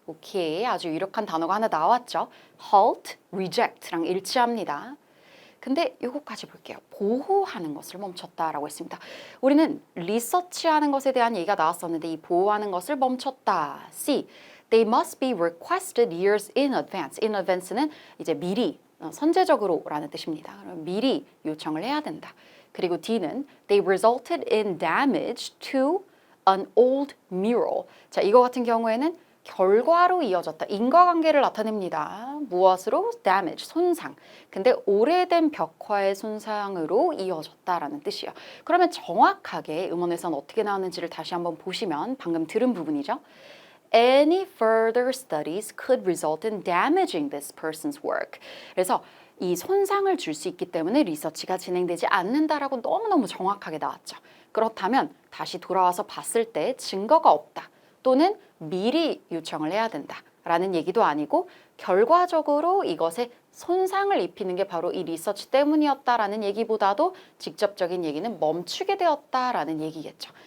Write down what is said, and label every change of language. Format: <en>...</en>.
<ko>오케이, 아주 유력한 단어가 하나 나왔죠. halt, reject랑 일치합니다. 근데 이거까지 볼게요. 보호하는 것을 멈췄다라고 했습니다. 우리는 리서치하는 것에 대한 얘기가 나왔었는데 이 보호하는 것을 멈췄다.</ko> <en>C. They must be requested years in advance.</en> <ko>In advance는 이제 미리, 선제적으로라는 뜻입니다. 그럼 미리 요청을 해야 된다. 그리고 D는</ko> <en>They resulted in damage to an old mural.</en> <ko>자, 이거 같은 경우에는 결과로 이어졌다. 인과관계를 나타냅니다. 무엇으로? damage, 손상. 근데 오래된 벽화의 손상으로 이어졌다라는 뜻이에요. 그러면 정확하게 음원에서는 어떻게 나오는지를 다시 한번 보시면 방금 들은 부분이죠.</ko> <en>Any further studies could result in damaging this person's work.</en> <ko>그래서 이 손상을 줄 수 있기 때문에 리서치가 진행되지 않는다라고 너무너무 정확하게 나왔죠. 그렇다면 다시 돌아와서 봤을 때 증거가 없다. 또는 미리 요청을 해야 된다라는 얘기도 아니고 결과적으로 이것에 손상을 입히는 게 바로 이 리서치 때문이었다라는 얘기보다도 직접적인 얘기는 멈추게 되었다라는 얘기겠죠.</ko>